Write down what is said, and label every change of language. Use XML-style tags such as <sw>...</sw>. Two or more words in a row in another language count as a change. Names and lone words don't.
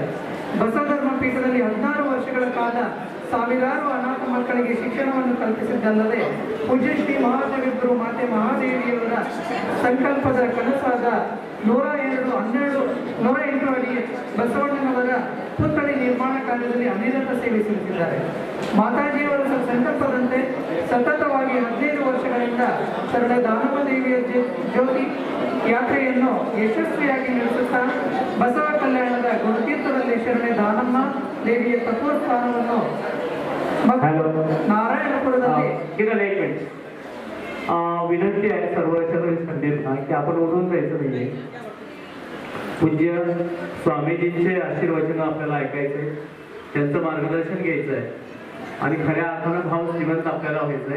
<kn>ಬಸವ ಧರ್ಮ ಪೀಠದಲ್ಲಿ 16 ವರ್ಷಗಳ ಕಾಲ ಸಾವಿರಾರು ಅನಾಥ ಮಕ್ಕಳಿಗೆ ಶಿಕ್ಷಣವನ್ನು ಕಲ್ಪಿಸಿದ್ದಲ್ಲದೆ ಪೂಜ್ಯ ಶ್ರೀ ಮಹಾಜಗದ್ಗುರು ಮಾತೆ ಮಹಾದೇವಿಯವರ ಸಂಕಲ್ಪದ ಕನಸಾದ 108 ಅಡಿ ಬಸವಣ್ಣನವರ ಪುತ್ಥಳಿ ನಿರ್ಮಾಣ ಕಾರ್ಯದಲ್ಲಿ ಅನಿರತ ಸೇವೆ ಸಲ್ಲಿಸಿದ್ದಾರೆ. ಮಾತಾಜಿಯವರ ಸಂಕಲ್ಪದಂತೆ ಸತತವಾಗಿ 15 ವರ್ಷಗಳಿಂದ ಶರಣ ದಾನಮ್ಮ ದೇವಿಯ ಜ್ಯೋತಿ ಯಾತ್ರೆಯನ್ನು ಯಶಸ್ವಿಯಾಗಿ ನಡೆಸುತ್ತಾ ಬಸವ ಕಲ್ಯಾಣದ ಗುರುತೀರ್ಥದಲ್ಲಿ ಶರಣೆ ದಾನಮ್ಮ ದೇವಿಯ ತತ್ವಸ್ಥಾನವನ್ನು नारायणपुरದಲ್ಲಿ</kn> <mr>विनंती आहे सर्व संदेशना की आपण उडून जायचं नाहीये. पूज्य स्वामीजींचे आशीर्वचन आपल्याला ऐकायचे, त्यांचं मार्गदर्शन घ्यायचं आहे आणि खऱ्या अर्थानं भाव श्रीमंत आपल्याला व्हायचंय.</mr>